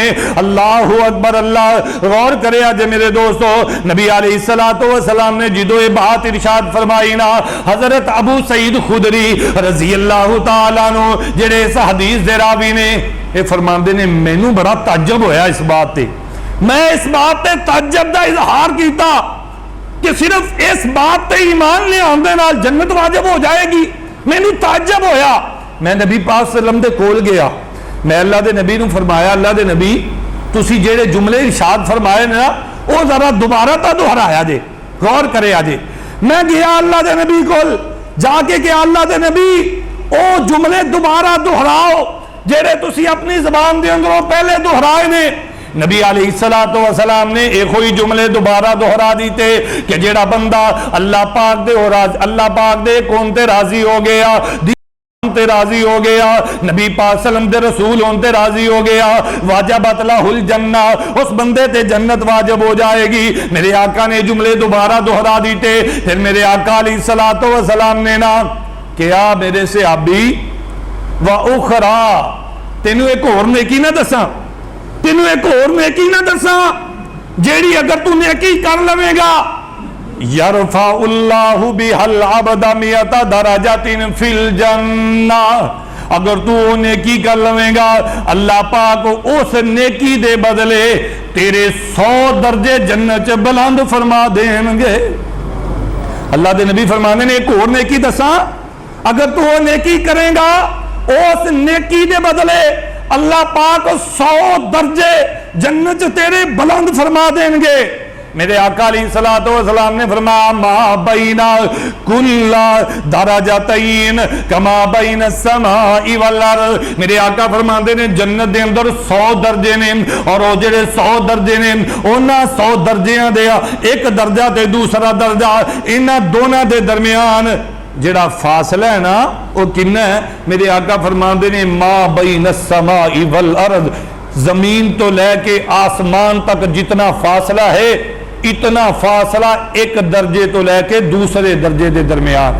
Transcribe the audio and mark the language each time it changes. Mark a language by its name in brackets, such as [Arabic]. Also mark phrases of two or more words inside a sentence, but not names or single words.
[Punjabi] اللہ اکبر اللہ، غور کرے آج میرے دوستو نبی علیہ السلام نے جدو یہ بات ارشاد فرمائی نا، حضرت ابو سعید خدری رضی اللہ تعالیٰ عنہ جڑے اس حدیث دے راوی نے یہ فرماندے نے مینوں بڑا تعجب ہویا اس بات تے، میں اس بات تے تعجب دا اظہار کیتا کہ صرف اس بات تے ایمان لے آندے نال جنت واجب ہو جائے گی، مینوں تعجب ہویا۔ میں نبی پاک صلی اللہ علیہ وسلم دے کول گیا، میں اللہ دے نبی نو فرمایا اللہ دے نبی تسی جڑے جملے ارشاد فرمائے نا وہ ذرا دوبارہ تا دہرایا جے، غور کرے آجے۔ میں گیا اللہ دے نبی کول جا کے کہ اللہ دے نبی او جملے دوبارہ دہراؤ جڑے تسی اپنی زبان دے اندروں پہلے دہرائے نے۔ نبی علیہ السلام نے ایک ہوئی جملے دوبارہ دہرا دیتے کہ جڑا بندہ اللہ پاک دے کون تے راضی ہو گیا تے راضی ہو گیا, نبی پاک صلی اللہ علیہ وسلم دے رسول ہون تے راضی ہو گیا, [Arabic] واجبت لہ الجنہ, [Punjabi] اس بندے تے جنت واجب ہو جائے گی. میرے آقا نے جملے دوبارہ دہرا دیتے. پھر میرے آقا علیہ الصلوۃ والسلام نے نا کیا میرے صحابی وَأُخْرَى, تینوں ایک اور نیکی نہ دساں, تینوں ایک اور نیکی نہ دساں جیڑی اگر تو نیکی کر لوے گا [Arabic] یرفع اللہ بها العبد 100 درجات فی الجنہ, [Punjabi] اگر تو نیکی کر لوے گا اللہ پاک اس نیکی دے بدلے تیرے 100 درجے جنت بلند فرما دیں گے. اللہ دے نبی فرمانے نے ایک اور نیکی دساں, اگر تو وہ نیکی کرے گا اس نیکی دے بدلے اللہ پاک 100 درجے جنت تیرے بلند فرما دیں گے. میرے آقا علیہ الصلوۃ والسلام نے فرمایا [Arabic] ما بین کل درجتین کما بین السماء والارض, [Punjabi] میرے آقا فرماندے نے جنت دے اندر 100 درجے نے, اور وہ جڑے 100 درجے نے انہاں 100 درجیاں دے ایک درجہ تے دوسرا درجہ انہاں دونوں دے درمیان جڑا فاصلہ ہے نا وہ کنا ہے؟ میرے آقا فرماندے نے [Arabic] ما بین السماء والارض, [Punjabi] زمین تو لے کے آسمان تک جتنا فاصلہ ہے اتنا فاصلہ ایک درجے تو لے کے دوسرے درجے دے درمیان ہے.